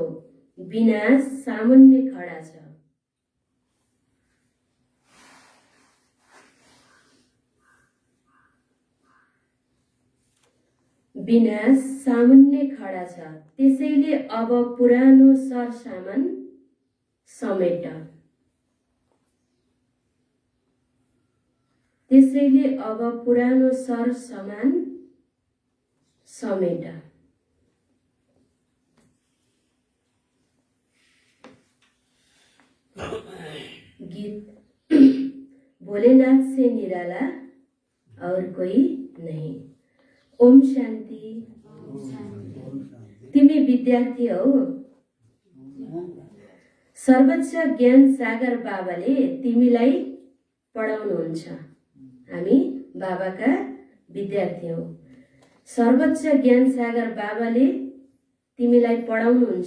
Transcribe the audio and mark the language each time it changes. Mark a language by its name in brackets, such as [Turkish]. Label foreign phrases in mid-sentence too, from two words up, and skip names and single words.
[Nepali] विनाश सामुन्ने खडा छ। विनाश सामुन्ने खडा छ। त्यसैले अब पुरानो सरसामान समेट। त्यसैले अब पुरानो सरसामान समेट। [Hindi] गीत भोलेनाथ से निराला और कोई नहीं। [Nepali] ओम शान्ति। तिमी विद्यार्थी हौ। सर्वोच्च ज्ञान सागर बाबाले तिमीलाई पढाउनुहुन्छ। हामी बाबाका विद्यार्थी हौ। सर्वोच्च ज्ञान सागर बाबाले तिमीलाई पढाउनुहुन्छ।